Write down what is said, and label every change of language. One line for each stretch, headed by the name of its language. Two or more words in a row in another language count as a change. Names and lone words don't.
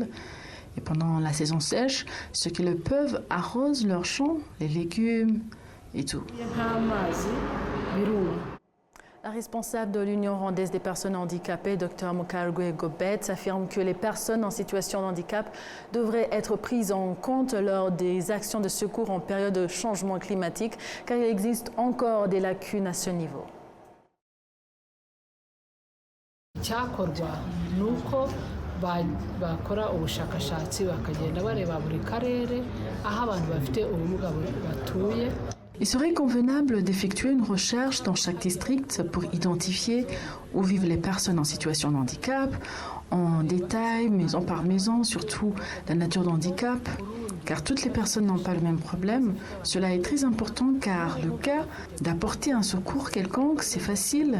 French: Et pendant la saison sèche, ceux qui le peuvent arrosent leurs champs, les légumes et tout. La responsable de l'Union rwandaise des personnes handicapées, Dr Mukarwe Gobet, affirme que les personnes en situation de handicap devraient être prises en compte lors des actions de secours en période de changement climatique, car il existe encore des lacunes à ce niveau.
Kinyarwanda: bakora ubushakashatsi bakagenda bareba buri karere aho abantu bafite ubumuga batuye.
French: Il serait convenable d'effectuer une recherche dans chaque district pour identifier où vivent les personnes en situation de handicap, en détail, maison par maison, surtout la nature de handicap, car toutes les personnes n'ont pas le même problème. Cela est très important car le cas d'apporter un secours quelconque, c'est facile.